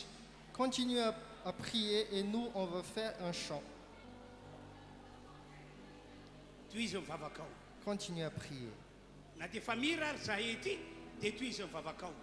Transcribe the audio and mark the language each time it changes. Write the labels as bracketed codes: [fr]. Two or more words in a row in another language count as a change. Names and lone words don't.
[fr] Continue à prier et nous, on va faire un chant. [mg] Toy izy mivavaka ao. [fr] Continue à prier. [mg] Na dia efa mira ary zahay ety dia toy izy mivavaka ao.